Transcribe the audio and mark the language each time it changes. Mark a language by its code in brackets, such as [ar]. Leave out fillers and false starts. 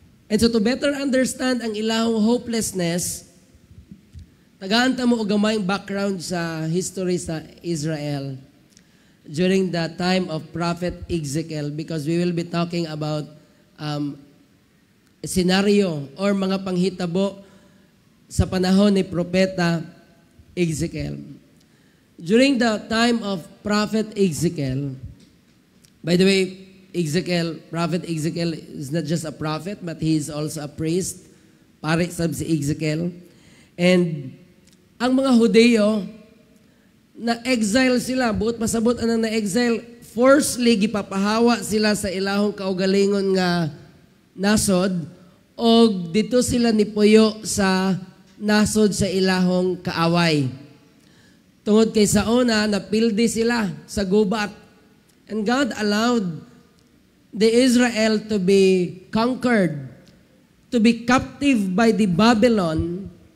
[en] And so to better understand ang ilahong hopelessness, [ceb] tagaan ta mo og gamayng background [en] sa history sa Israel during the time of Prophet Ezekiel, because we will be talking about a scenario or mga panghitabo sa panahon ni Propeta Ezekiel. During the time of Prophet Ezekiel, by the way, Prophet Ezekiel is not just a prophet, but he is also a priest. [ceb] Pare sab si Ezekiel. And ang mga Hudeo, na-exile sila, buot pasabot anang na-exile, forcefully gipapahawa sila sa ilahong kaugalingon nga nasod, o dito sila nipuyo sa nasod sa ilahong kaaway. Tungod kay sa una, napildi sila sa gubat. [en] And God allowed the Israel to be conquered, to be captive by the Babylon,